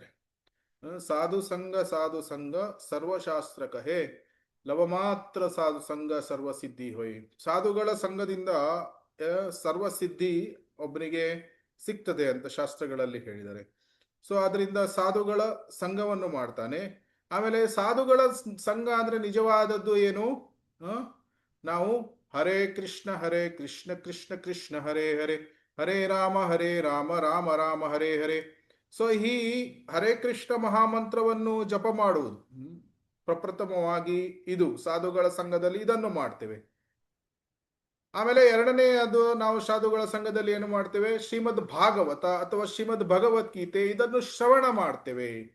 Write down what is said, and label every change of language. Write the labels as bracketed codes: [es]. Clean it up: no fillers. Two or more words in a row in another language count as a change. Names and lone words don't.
[bn] সাধু সঙ্গ সর্বশাস্ত্র কহে, লব মাত্র সাধু সঙ্গ সর্বসিদ্ধি হয়. [kn] ಸಾಧುಗಳ ಸಂಘದಿಂದ ಸರ್ವಸಿದ್ಧಿ ಒಬ್ಬನಿಗೆ ಸಿಗ್ತದೆ ಅಂತ ಶಾಸ್ತ್ರಗಳಲ್ಲಿ ಹೇಳಿದ್ದಾರೆ. ಸೊ ಅದರಿಂದ ಸಾಧುಗಳ ಸಂಘವನ್ನು ಮಾಡ್ತಾನೆ. ಆಮೇಲೆ ಸಾಧುಗಳ ಸಂಘ ಅಂದ್ರೆ ನಿಜವಾದದ್ದು ಏನು? [sa] ನಾವು ಹರೇ ಕೃಷ್ಣ ಕೃಷ್ಣ ಕೃಷ್ಣ ಹರೇ ಹರೇ, ಹರೇ ರಾಮ ರಾಮ ರಾಮ ಹರೇ ಹರೇ. [kn] ಸೊ ಈ ಹರೇ ಕೃಷ್ಣ ಮಹಾಮಂತ್ರವನ್ನು ಜಪ ಮಾಡುವುದು ಪ್ರಪ್ರಥಮವಾಗಿ ಇದು ಸಾಧುಗಳ ಸಂಘದಲ್ಲಿ ಇದನ್ನು ಮಾಡ್ತೇವೆ. ಆಮೇಲೆ ಎರಡನೆಯದು ನಾವು ಸಾಧುಗಳ ಸಂಘದಲ್ಲಿ ಏನು ಮಾಡ್ತೇವೆ? ಶ್ರೀಮದ್ ಭಾಗವತ ಅಥವಾ ಶ್ರೀಮದ್ ಭಗವದ್ಗೀತೆ ಇದನ್ನು ಶ್ರವಣ ಮಾಡ್ತೇವೆ.